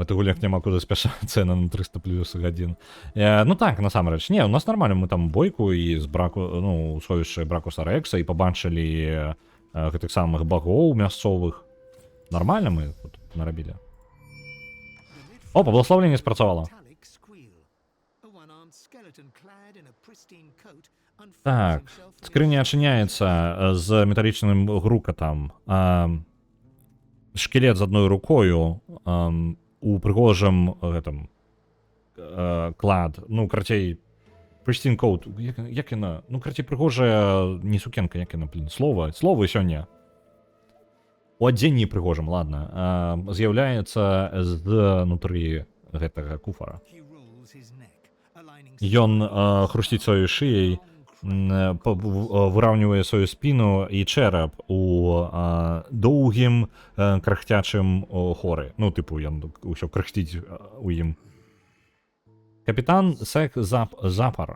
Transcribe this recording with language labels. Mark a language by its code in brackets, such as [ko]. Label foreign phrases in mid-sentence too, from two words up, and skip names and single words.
[be] От гулях няма куди спяшацца на 300 плюс гадзін. Ну так, насамрэч. Не, у нас нармальна, мы там бойку і з браку, ну, совішча Бракуса Рекса і пабачылі гэтых самых багоў мясцовых. Нормально мы тут нарабілі. О, благословленне спрацавала. [en] Metallic squeal. A one-armed skeleton clad in a pristine coat unfolds [be] Так, [en] himself near [be] скрыня адчыняецца з металічным грукатам. Шкілет з адной рукою у прыгожым гэтым клад. Ну, карацей, [en] pristine coat. [be] Як яна? Ну, карацей, прыгожая не сукенка, як яна, блин, словы сёння. У адзенні прыгожым, ладно. З'яўляецца знутры гэтага куфара. [en] He rolls his neck, aligning [be] Ён хрусціць сваёй шыяй, выраўнівае сваю спіну і чэрап у доўгім крахцячым хоры. Ну, тыпу, ён усё крахціць у ім. Капітан Сек Запар.